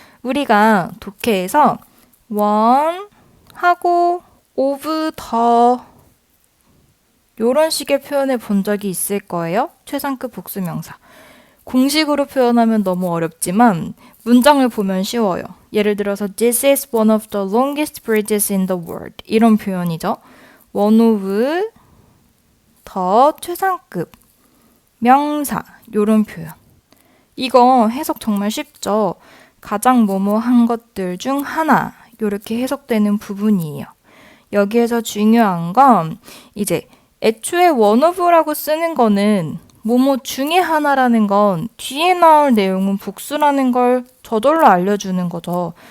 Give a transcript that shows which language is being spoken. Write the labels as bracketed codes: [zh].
[ko] 우리가 독해에서 one 하고 of 더 이런 식의 표현을 본 적이 있을 거예요. 최상급 복수명사. 공식으로 표현하면 너무 어렵지만 문장을 보면 쉬워요. 예를 들어서 [en] This is one of the longest bridges in the world. [ko] 이런 표현이죠. one of 더 최상급 명사 이런 표현. 이거 해석 정말 쉽죠. 가장 뭐뭐한 것들 중 하나 이렇게 해석되는 부분이에요. 여기에서 중요한 건 이제 애초에 one of라고 쓰는 거는 뭐뭐 중에 하나라는 건 뒤에 나올 내용은 복수라는 걸 저절로 알려주는 거죠.